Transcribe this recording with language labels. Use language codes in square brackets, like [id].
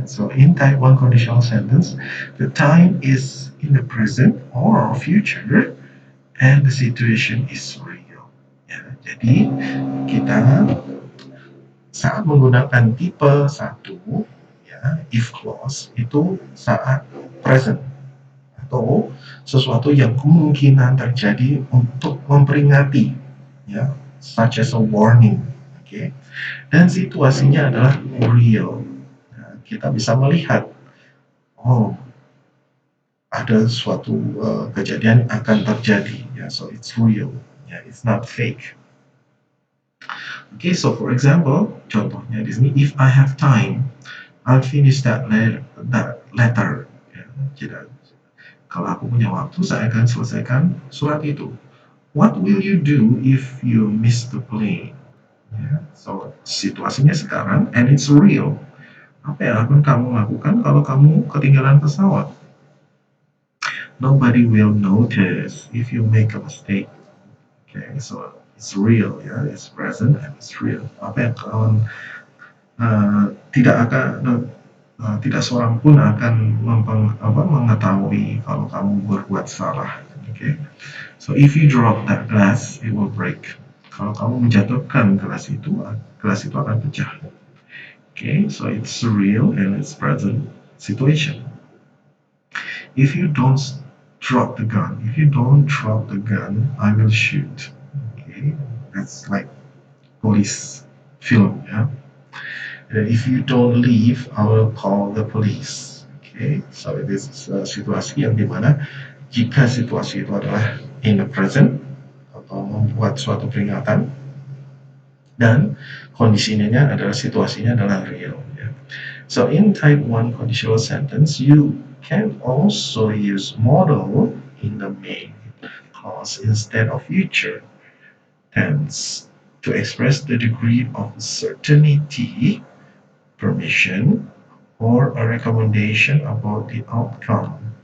[en] So in type 1 conditional sentence, the time is in the present or future and the situation is real. [id] Ya, jadi kita saat menggunakan tipe 1, ya, if clause itu saat present atau sesuatu yang kemungkinan terjadi untuk memperingati, ya, [en] such as a warning. [id] Okay. Dan situasinya adalah real. Nah, kita bisa melihat, oh, ada suatu kejadian akan terjadi. [en] Ya, so it's real. Ya, it's not fake. Okay, so for example, [id] contohnya di sini, [en] if I have time, I'll finish that letter. [id] Ya, jadi, kalau aku punya waktu, saya akan selesaikan surat itu. [en] What will you do if you miss the plane? Ya, so [id] situasinya sekarang [en] and it's real. [id] Apa yang akan kamu lakukan kalau kamu ketinggalan pesawat? [en] Nobody will notice if you make a mistake. Okay, so it's real, ya, it's present and it's real. [id] Apa yang kawan tidak seorang pun akan mengetahui kalau kamu berbuat salah. [en] Okay, so if you drop that glass, it will break. [id] Kalau kamu menjatuhkan gelas itu akan pecah. [en] Okay, so it's real and it's present situation. If you don't drop the gun, I will shoot. Okay, that's like police film, ya. If you don't leave, I will call the police. [id] Okay, [en] so it is [id] situasi yang dimana jika situasi itu adalah [en] in the present [id] atau membuat suatu peringatan dan kondisinya adalah situasinya adalah real. Ya. [en] So in type 1 conditional sentence, you can also use modal in the main clause instead of future tense to express the degree of certainty, permission, or a recommendation about the outcome.